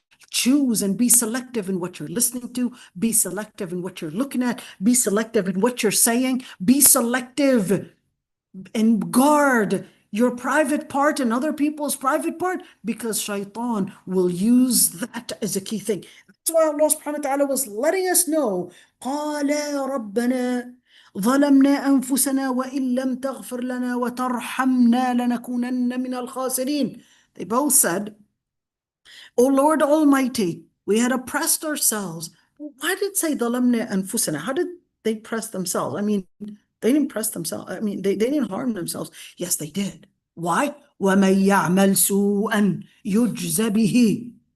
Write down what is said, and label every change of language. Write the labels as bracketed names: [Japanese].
[English] Choose and be selective in what you're listening to. Be selective in what you're looking at. Be selective in what you're saying. Be selective and guard your private part and other people's private part, because shaitan will use that as a key thing. That's why Allah subhanahu wa ta'ala was letting us know, [Arabic] قَالَ رَبَّنَا ظلمنا أنفسنا وإن لم تغفر لنا وترحمنا لنكونن من الخاسرين. [English] They both said, O Lord Almighty, we had oppressed ourselves. Why did it say [Arabic] ظلمنا أنفسنا? [English] How did they press themselves? I mean, they didn't press themselves. I mean, they didn't harm themselves. Yes, they did. Why? [Arabic] وَمَن يَعْمَلْ سُوءًا يُجْزَ بِهِ.